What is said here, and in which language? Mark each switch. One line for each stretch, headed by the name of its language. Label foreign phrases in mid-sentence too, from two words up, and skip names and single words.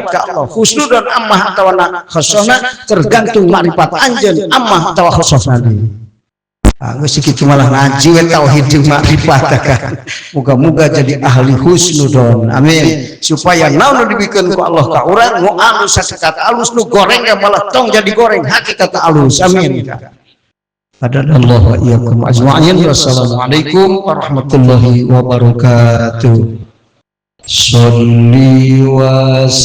Sundanese: ka Allah husnudon ammah atawa khosohna tergantung makrifat anjeun ammah atawa khosohna deui geus kitu malah ngaji we tauhid jeung makrifat kan muga-muga jadi ahli husnudon amin supaya naon nu dibikeun ku Allah ka urang nu alus sakekat alus nu goreng malah tong jadi goreng hakikat alus amin
Arabic: هدانا الله وإياكم أجمعين. والسلام عليكم ورحمة الله وبركاته. صل و